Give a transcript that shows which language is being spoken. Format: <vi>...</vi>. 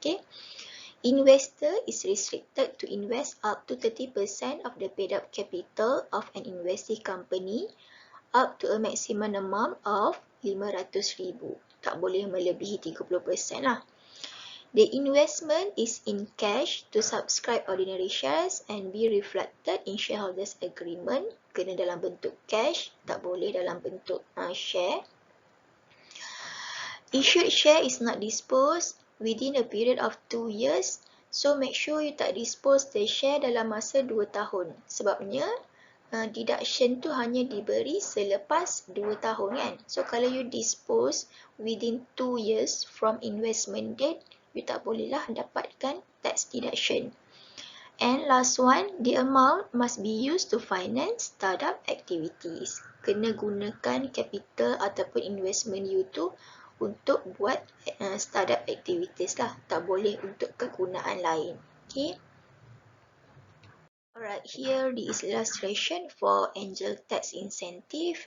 <en>Okay, investor is restricted to invest up to 30% of the paid up capital of an investee company up to a maximum amount of 500,000.</en> <ms>Tak boleh melebihi 30% lah.</ms> <en>The investment is in cash to subscribe ordinary shares and be reflected in shareholders agreement.</en> <ms>Kena dalam bentuk cash, tak boleh dalam bentuk share.</ms> <en>Issued share is not disposed within a period of 2 years. So make sure you</en> <ms>tak</ms> <en>dispose the share</en> <ms>dalam masa 2 tahun. Sebabnya deduction tu hanya diberi selepas 2 tahun kan.</ms> <en>So</en> <ms>kalau</ms> <en>you dispose within 2 years from investment date,</en> <ms>you tak bolehlah dapatkan</ms> <en>tax deduction. And last one, the amount must be used to finance startup activities.</en> <ms>Kena gunakan capital ataupun investment you tu untuk buat</ms> <en>startup activities</en> <ms>lah. Tak boleh untuk kegunaan lain.</ms> <en>Okay. Alright, here the illustration for angel tax incentive.</en>